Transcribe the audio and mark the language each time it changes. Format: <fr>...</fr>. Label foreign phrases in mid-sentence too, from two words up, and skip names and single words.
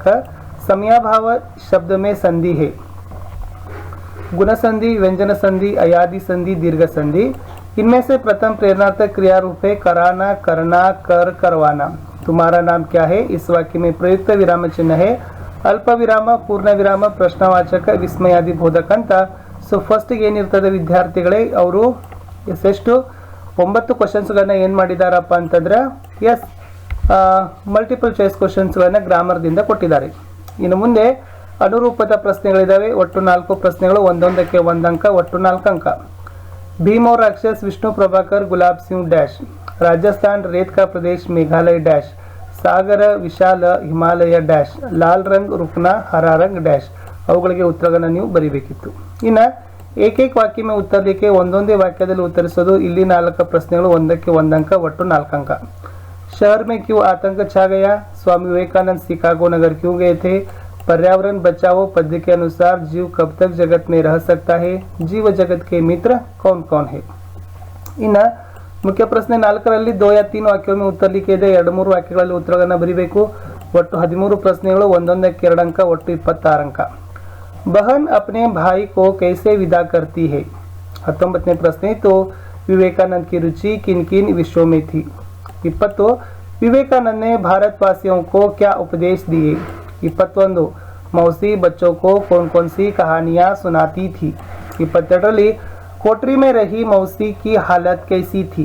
<hi>समयाभाव शब्द में संधि है. गुण संधि, व्यंजन संधि, अयादि संधि, दीर्घ संधि. इनमें से प्रथम प्रेरणार्थक क्रिया रूप है कराना, करना, कर, करवाना. तुम्हारा नाम क्या है इस वाक्य में प्रयुक्त विराम चिन्ह है अल्प विराम, पूर्ण विराम, प्रश्नवाचक, विस्मयादि ಬೋಧಕ ಅಂತ.</hi> <kn>ಸೊ ಫಸ್ಟಿಗೆ ಏನಿರ್ತದೆ ವಿದ್ಯಾರ್ಥಿಗಳೇ, ಅವರು ಎಷ್ಟೆಷ್ಟು 9 ಕ್ವಶನ್ಸ್ಗಳನ್ನ ಏನು ಮಾಡಿದಾರಪ್ಪ ಅಂತಂದ್ರೆ</kn> <en>multiple choice</en> <kn>ಕ್ವಶನ್ಸ್ಗಳನ್ನ ಗ್ರಾಮರ್ದಿಂದ ಕೊಟ್ಟಿದ್ದಾರೆ. ಇನ್ನು ಮುಂದೆ ಅನುರೂಪದ ಪ್ರಶ್ನೆಗಳಿದ್ದಾವೆ. ಒಟ್ಟು 4 ಪ್ರಶ್ನೆಗಳು, ಒಂದೊಂದಕ್ಕೆ 1 ಅಂಕ, ಒಟ್ಟು 4 ಅಂಕ.</kn> <hi>भीम और राक्षस विष्णु प्रभाकर गुलाब सिंह डैश. राजस्थान रेत का प्रदेश मेघालय डैश. सागर विशाल हिमालय डैश. लाल रंग रुकना, हरा रंग डैश.</hi> <kn>ಅವುಗಳಿಗೆ ಉತ್ತರಗಳನ್ನು ನೀವು ಬರೀಬೇಕಿತ್ತು. ಇನ್ನು</kn> <hi>एकैक वाक्य में उत्तर लिखे</hi> <kn>ಒಂದೊಂದೇ ವಾಕ್ಯದಲ್ಲಿ ಉತ್ತರಿಸೋದು. ಇಲ್ಲಿ 4 ಪ್ರಶ್ನೆಗಳು, ಒಂದಕ್ಕೆ 1 ಅಂಕ, ಒಟ್ಟು 4 अंक.</kn> <hi>शहर में क्यों आतंक छा गया? स्वामी विवेकानंद शिकागो नगर क्यों गए थे? पर्यावरण बचाओ पद्य के अनुसार जीव कब तक जगत में रह सकता है? जीव जगत के मित्र कौन कौन है?</hi> <kn>ಇನ್ನು ಮುಖ್ಯ ಪ್ರಶ್ನೆ 4ರಲ್ಲಿ 2 या 3 ವಾಕ್ಯಗಳು</kn> <hi>उत्तर लिखे</hi> <kn>ಇದೆ. 2-3 ವಾಕ್ಯಗಳಲ್ಲಿ ಉತ್ತರಗಳನ್ನು ಬರೀಬೇಕು. ಒಟ್ಟು 13 ಪ್ರಶ್ನೆಗಳು, ಒಂದೊಂದಕ್ಕೆ 2 ಅಂಕ, ಒಟ್ಟು 26 ಅಂಕ.</kn> <hi>बहन अपने भाई को कैसे विदा करती है?</hi> <kn>19ನೇ ಪ್ರಶ್ನೆ ಇತ್ತು,</kn> <hi>विवेकानंद की रुचि किन किन विषयों में थी? 20 विवेकानंद ने भारतवासियों को क्या उपदेश दिए? 21 मौसी बच्चों को कौन कौन सी कहानियाँ सुनाती थी? 22ರಲ್ಲಿ कोठरी में रही मौसी की हालत कैसी थी?</hi>